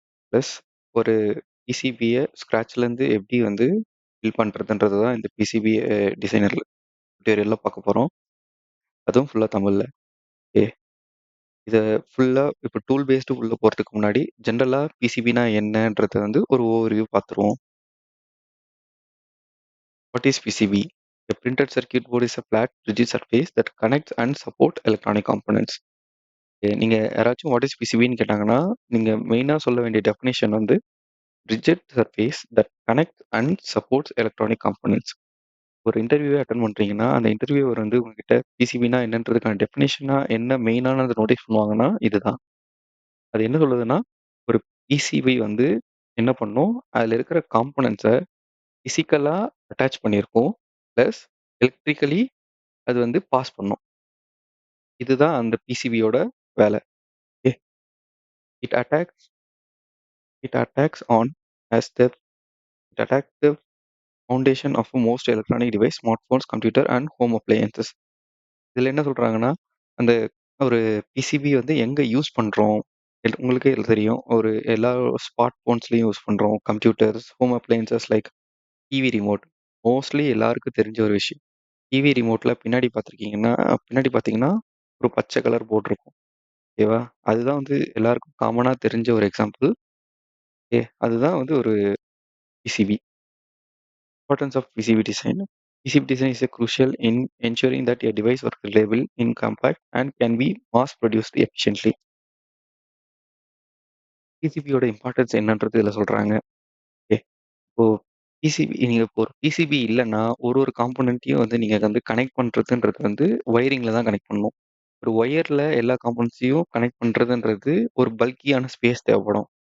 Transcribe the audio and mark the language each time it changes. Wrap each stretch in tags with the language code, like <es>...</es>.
<ta>Plus ஒரு பிசிபிய ஸ்க்ராட்ச்லேருந்து எப்படி வந்து பில்ட் பண்ணுறதுன்றது தான் இந்த பிசிபி டிசைனர் டுட்டோரியல்ல பார்க்க போறோம். அதுவும் ஃபுல்லா தமிழ்ல. ஓகே. இத ஃபுல்லா இப்போ டூல் பேஸ்டு உள்ள போறதுக்கு முன்னாடி, ஜென்ரலா பிசிபினா என்னன்றத வந்து ஒரு ஓவர்வியூ பார்த்துருவோம்.</ta> <en>What is PCB? A printed circuit board is a flat, rigid surface that connects and support electronic components.</en> <ta>நீங்க யாராச்சும் வாட் இஸ் பிசிபின்னு கேட்டாங்கன்னா, நீங்க மெயினா சொல்ல வேண்டிய டெஃபினிஷன் வந்து</ta> <en>Rigid surface that connect and supports electronic components.</en> <ta>ஒரு இன்டர்வியூவே அட்டெண்ட் பண்றீங்கன்னா, அந்த இன்டர்வியூவர் வந்து உங்ககிட்ட பிசிபினா என்னன்றதுக்கான டெஃபினிஷனா என்ன மெயினானத நோட்டீஸ் பண்ணுவாங்கன்னா, இதுதான். அது என்ன சொல்லுதுன்னா, ஒரு பிசிபி வந்து என்ன பண்ணும், அதுல இருக்கிற காம்போனன்ட்ஸ பிசிக்கலா அட்டாச் பண்ணியிருக்கும். பிளஸ் எலக்ட்ரிக்கலி அது வந்து பாஸ் பண்ணும். இதுதான் அந்த பிசிபியோட வேலை.</ta> <en>It attacks it attacks on as the it attacks the foundation of most electronic device, smartphones, computer and home appliances.</en> <ta>இதுல என்ன சொல்றாங்கன்னா, அந்த ஒரு பிசிபி வந்து எங்க யூஸ் பண்றோம்? உங்களுக்கே தெரியும். ஒரு எல்லா ஸ்மார்ட் போன்ஸ்லயும் யூஸ் பண்றோம். Computers, home appliances like TV remote. Mostly எல்லாருக்கும் தெரிஞ்ச ஒரு விஷயம். டிவி ரிமோட்ல பின்னாடி பார்த்தீங்கன்னா, ஒரு பச்சை கலர் போர்டு இருக்கும். ஓகேவா? அதுதான் வந்து எல்லாருக்கும் காமனா தெரிஞ்ச ஒரு எக்ஸாம்பிள். ஓகே. அதுதான் வந்து ஒரு PCB.</ta> <en>Importance of PCB design. PCB design is crucial in ensuring that a device works reliable, in compact, and can be mass produced efficiently.</en> <ta>பிசிபியோட importance என்னன்றது இதில் சொல்றாங்க. ஓகே. இப்போ நீங்க இப்போ ஒரு பிசிபி இல்லைன்னா ஒரு காம்போனன்ட்டையும் வந்து நீங்க வந்து கனெக்ட் பண்றதுன்றது வந்து ஒயரிங்ல தான் கனெக்ட் பண்ணணும். ஒரு ஒயர்ல எல்லா காம்போனன்ட்ஸையும் கனெக்ட் பண்றதுன்றது ஒரு பல்கியான ஸ்பேஸ் தேவைப்படும்.</ta>